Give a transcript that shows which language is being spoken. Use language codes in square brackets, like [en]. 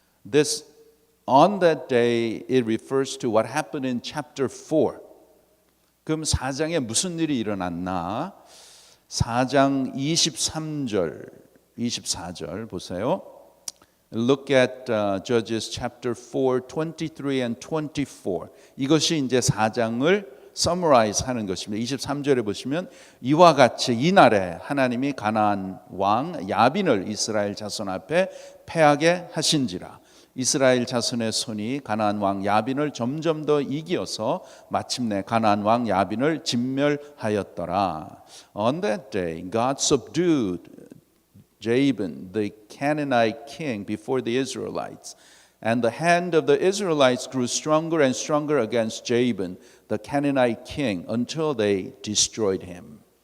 [en] This on that day it refers to what happened in chapter 4. [ko] 그럼 4장에 무슨 일이 일어났나? 4장 23절 24절 보세요. [en] Look at Judges chapter 4, 23 and 24. [ko] 이것이 이제 4장을 summarize 하는 것입니다. 23절에 보시면 이와 같이 이날에 하나님이 가나안 왕 야빈을 이스라엘 자손 앞에 패하게 하신지라. 이스라엘 자손의 손이 가나안 왕 야빈을 점점 더 이기어서 마침내 가나안 왕 야빈을 진멸하였더라. [en] On that day God subdued Jabin, the Canaanite king, before the Israelites. And the hand of the Israelites grew stronger and stronger against Jabin, the Canaanite king, until they destroyed him.